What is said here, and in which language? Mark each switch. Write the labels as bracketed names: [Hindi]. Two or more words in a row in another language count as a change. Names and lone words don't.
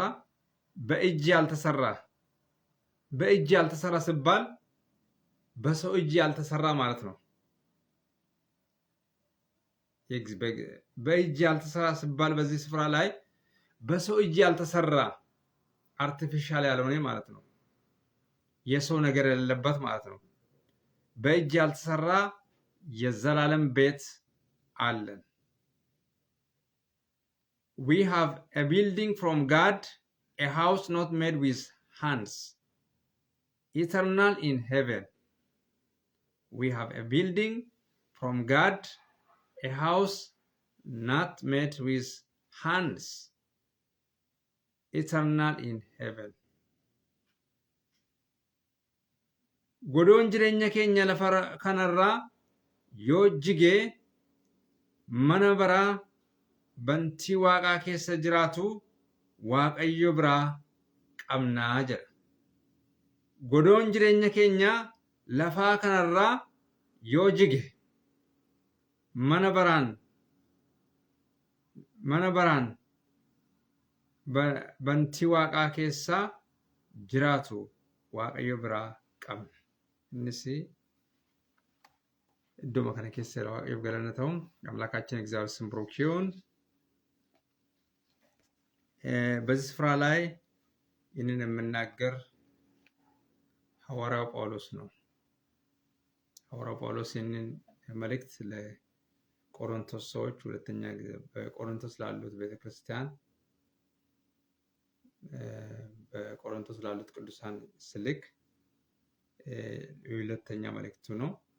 [Amharic] በእጅ ያልተሰራ። በእጅ ያልተሰራ ሲባል በሰው እጅ ያልተሰራ ማለት ነው። በእጅ ያልተሰራ ሲባል በዚህ ስፍራ ላይ በሰው እጅ ያልተሰራ አርቲፊሻል ያልሆነ ማለት ነው። የሰው ነገር የሌለበት ማለት ነው። በእጅ ያልተሰራ የዘላለም ቤት አለን። [English] We have a building from God, a house not made with hands, eternal in heaven. We have a building from God, a house not made with hands, eternal in heaven. [Oromo] Godoon jireenya keenya lafa kanarraa yoo jigee mana baraa bantii waaqaa keessa jiraatu Waaqayyo biraa qabnaa jedha. Godoon jireenya keenya lafaa kanarraa yoo jige mana baraan bantii waaqaa keessa jiraatu Waaqayyo biraa qabna. Innis idduma kana keessa Waaqayyoof galanna ta'u. [Amharic] አምላካችን እግዚአብሔር ስም ብሩክ ይሁን። በዚህ ስፍራ ላይ ይህንን የምናገር ሐዋርያው ጳውሎስ ነው። ሐዋርያው ጳውሎስ ይህንን መልእክት ለቆሮንቶስ ሰዎች ሁለተኛ ጊዜ በቆሮንቶስ ላሉት ቤተክርስቲያን በቆሮንቶስ ላሉት ቅዱሳን ስልክ ሁለተኛ መልእክቱ ነው።